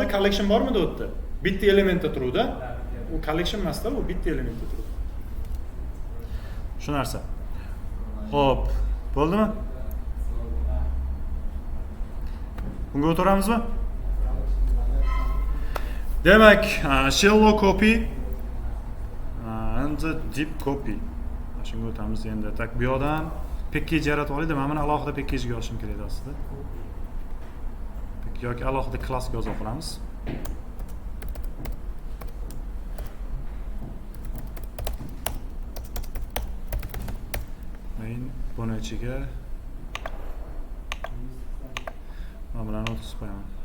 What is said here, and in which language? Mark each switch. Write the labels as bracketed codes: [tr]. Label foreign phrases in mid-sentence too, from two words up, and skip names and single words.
[uz] Collection bormidi u yerda? Bitta elementda turuvdi. U collection master u bitta elementda turuvdi. Shu narsa. Xo'p, bo'ldimi? Bunga o'tiramizmi? Demak, [en] shallow copy and deep copy. [uz] Shunga o'tamiz endi. Tak bu yoqdan package yaratib olaylik. Mana buni alohida package ga yozishim kerak aslida. Yoki alohida klassga yozib qolamiz. Main buni ichiga mana bilan o'tkazib qo'yaman.